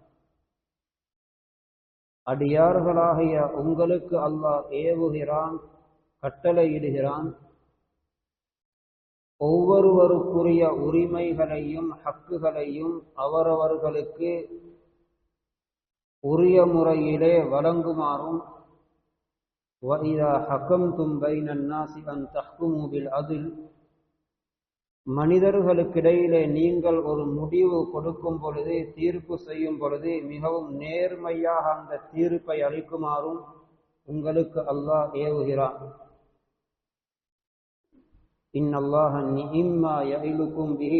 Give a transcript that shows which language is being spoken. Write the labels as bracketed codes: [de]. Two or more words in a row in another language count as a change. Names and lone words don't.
[ta] அடியார்களாகிய உங்களுக்கு அல்லாஹ் ஏவுகிறான், கட்டளையிடுகிறான், ஒவ்வொருவருக்குரிய உரிமைகளையும் ஹக்குகளையும் அவரவர்களுக்கு உரிய முறையிலே வழங்குமாறும், [ar] وَإِذَا حَكَمْتُمْ بَيْنَ النَّاسِ أَنْ تَحْكُمُوا بِالْعَدْلِ. [ta] மனிதர்களுக்கிடையிலே நீங்கள் ஒரு முடிவு கொடுக்கும் பொழுது, தீர்ப்பு செய்யும் பொழுது மிகவும் நேர்மையாக அந்த தீர்ப்பை அளிக்குமாறும் உங்களுக்கு அல்லாஹ் ஏவுகிறான். [ar] إن الله نعما يعظكم به.